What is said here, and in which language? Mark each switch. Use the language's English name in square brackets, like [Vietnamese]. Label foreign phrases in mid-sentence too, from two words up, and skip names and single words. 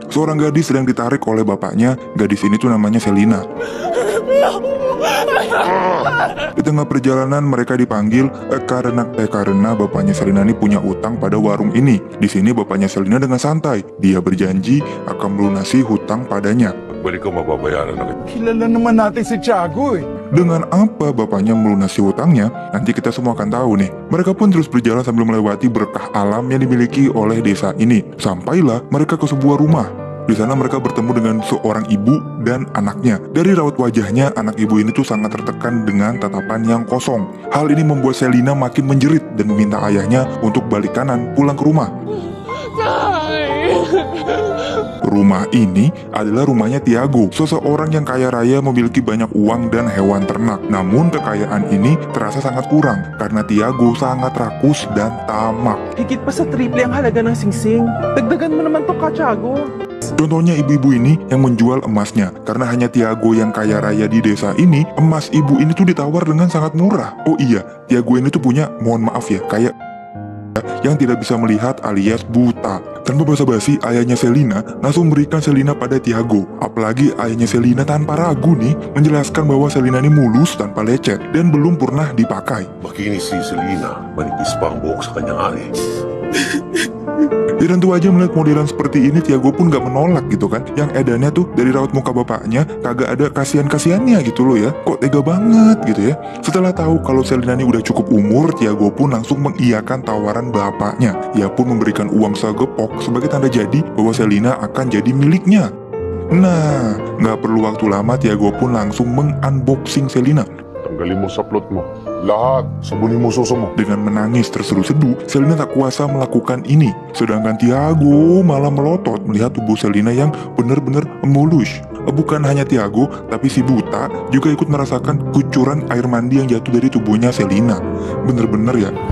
[Indonesian] Seorang gadis sedang ditarik oleh bapaknya. Gadis ini tuh namanya Selina. Di tengah perjalanan mereka dipanggil karena bapaknya Selina ini punya utang pada warung ini. Di sini bapaknya Selina dengan santai, dia berjanji akan melunasi hutang padanya. [Filipino] Balik ko mababayaran na kita. Kilala naman natin si Tiago eh. [Indonesian] Dengan apa bapaknya melunasi hutangnya, nanti kita semua akan tahu nih. Mereka pun terus berjalan sambil melewati berkah alam yang dimiliki oleh desa ini. Sampailah mereka ke sebuah rumah. Di sana mereka bertemu dengan seorang ibu dan anaknya. Dari raut wajahnya, anak ibu ini tuh sangat tertekan dengan tatapan yang kosong. Hal ini membuat Selina makin menjerit dan meminta ayahnya untuk balik kanan pulang ke rumah. Rumah ini adalah rumahnya Tiago, seseorang yang kaya raya memiliki banyak uang dan hewan ternak. Namun kekayaan ini terasa sangat kurang karena Tiago sangat rakus dan tamak. [Filipino] Higit pa sa triple ang halaga ng singsing. Dagdagan mo naman to, Tiago. [Indonesian] Contohnya ibu-ibu ini yang menjual emasnya. Karena hanya Tiago yang kaya raya di desa ini, emas ibu ini tuh ditawar dengan sangat murah. Oh iya, Tiago ini tuh punya, mohon maaf ya, kayak yang tidak bisa melihat alias buta. Tanpa basa-basi, ayahnya Selina langsung memberikan Selina pada Tiago. Apalagi ayahnya Selina tanpa ragu nih menjelaskan bahwa Selina ini mulus tanpa lecet dan belum pernah dipakai. [Filipino] Makinis si Selina, manipis pa ang buhok sa kanyang ari. [Indonesian] Dan tentu aja melihat modelan seperti ini, Tiago pun gak menolak gitu kan. Yang edannya tuh dari raut muka bapaknya kagak ada kasihan-kasihannya gitu loh ya. Kok tega banget gitu ya. Setelah tahu kalau Selina ini udah cukup umur, Tiago pun langsung mengiyakan tawaran bapaknya. Ia pun memberikan uang segepok sebagai tanda jadi bahwa Selina akan jadi miliknya. Nah, gak perlu waktu lama, Tiago pun langsung mengunboxing Selina. [Filipino] Tanggalin mo sa plot mo. Lahat, sabunin mo suso mo. [Indonesian] Dengan menangis terseduh-seduh, Selina tak kuasa melakukan ini. Sedangkan Tiago malah melotot melihat tubuh Selina yang benar-benar mulus. Bukan hanya Tiago, tapi si buta juga ikut merasakan kucuran air mandi yang jatuh dari tubuhnya Selina. Bener-bener ya.